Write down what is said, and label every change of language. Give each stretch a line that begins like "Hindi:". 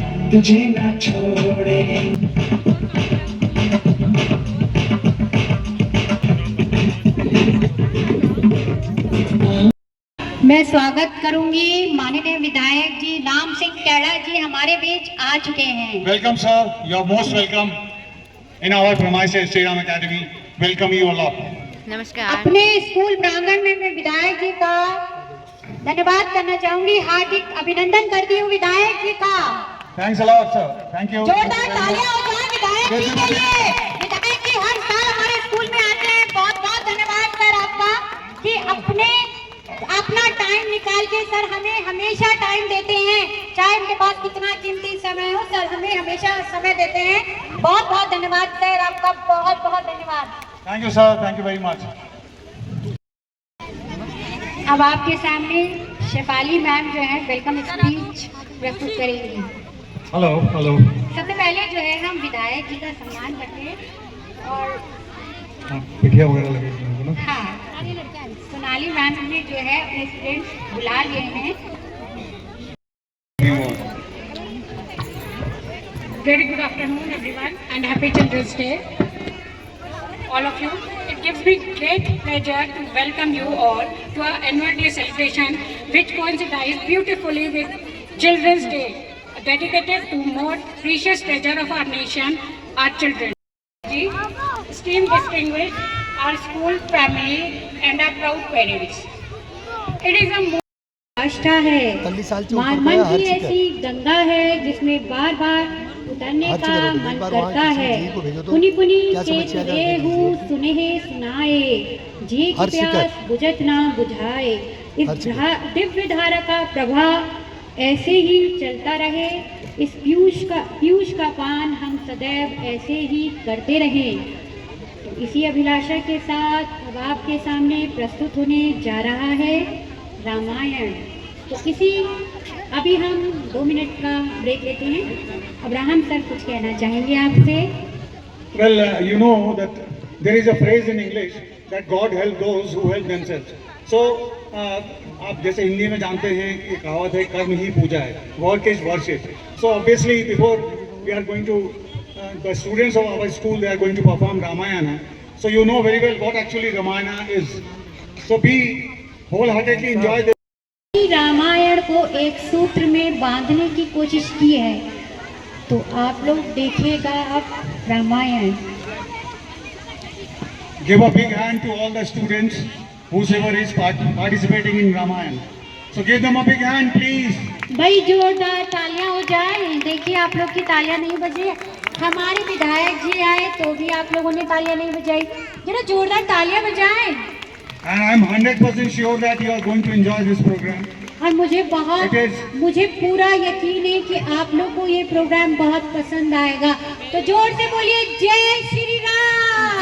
Hindi: तुझे ना छोड़े। मैं स्वागत करूंगी माननीय विधायक जी राम सिंह कैड़ा जी हमारे बीच आ चुके हैं।
English: Welcome sir, you are most welcome in our premises Sri Ram Academy. Welcome you all up.
Hindi: नमस्कार। अपने स्कूल प्रांगण में मैं विधायक जी का धन्यवाद करना चाहूंगी, हार्दिक अभिनंदन करती हूँ विधायक जी का।
English: Thanks a lot sir. Thank you.
Hindi: जोरदार तालियां हो जाए विधायक जी के लिए। विधायक जी हर साल हमारे स्कूल में आते हैं। बहुत बहुत धन्यवाद सर आपका कि अपना टाइम निकाल के सर हमें हमेशा टाइम देते हैं, चाहे उनके पास कितना कीमती समय हो, सर हमें हमेशा समय देते हैं। बहुत बहुत धन्यवाद सर आपका, बहुत बहुत धन्यवाद।
English: Thank you sir. Thank you very much.
Hindi: अब आपके सामने शेफाली मैम जो है वेलकम स्पीच प्रस्तुत करेंगी। Hello hello. सबसे पहले जो है हम विधायक जी का सम्मान करते हैं और पिठिया वगैरह लगे हैं ना? हाँ, सोनाली मैम ने जो है अपने स्टूडेंट्स बुला लिए हैं।
English: Very good afternoon everyone and happy Children's Day all of you. It gives me great pleasure to welcome you all to our annual day celebration which coincides beautifully with Children's Day, dedicated to more precious treasure of our nation, our children. Esteemed distinguished, our school family and our proud parents. It is a
Hindi: आस्था है, मन की ऐसी गंगा है जिसमें बार बार उतरने का मन करता है। पुनि पुनि चेत देहु सुने सुनाए, जी की प्यास बुझत ना बुझाए। इस दिव्य धारा का प्रवाह ऐसे ही चलता रहे, इस पीयूष का पान हम सदैव ऐसे ही करते रहें। तो इसी अभिलाषा के साथ अब आपके सामने प्रस्तुत होने जा रहा है रामायण। तो इसी अभी हम 2 मिनट का ब्रेक लेते हैं। अब्राहम सर कुछ कहना चाहेंगे आपसे?
English: Well, you know that there is a phrase in English that God help those who help themselves.
Hindi: So, आप जैसे हिंदी में जानते हैं कि कहावत है कर्म ही पूजा है,
English: Work is worship. So obviously before we are going to the students of our school, they are going to perform Ramayana. So you know very well what actually Ramayana is. So be wholeheartedly enjoy this.
Hindi: Ramayan को एक सूत्र में बांधने की कोशिश की है, तो आप लोग देखिएगा अब Ramayan.
English: Give a big hand to all the students whosoever is participating in Ramayana. So give them a big hand, please.
Hindi: भाई जोरदार तालियां हो जाए। देखिए आप लोग की तालियां नहीं बजी। हमारे विधायक जी आए तो भी आप लोगों ने तालियां नहीं बजाई। जरा जोरदार तालियां बजाएं।
English: And I am 100% sure that you are going to enjoy this program.
Hindi: और मुझे पूरा यकीन है कि आप लोग को ये प्रोग्राम बहुत पसंद आएगा। तो जोर से बोलिए जय श्री राम।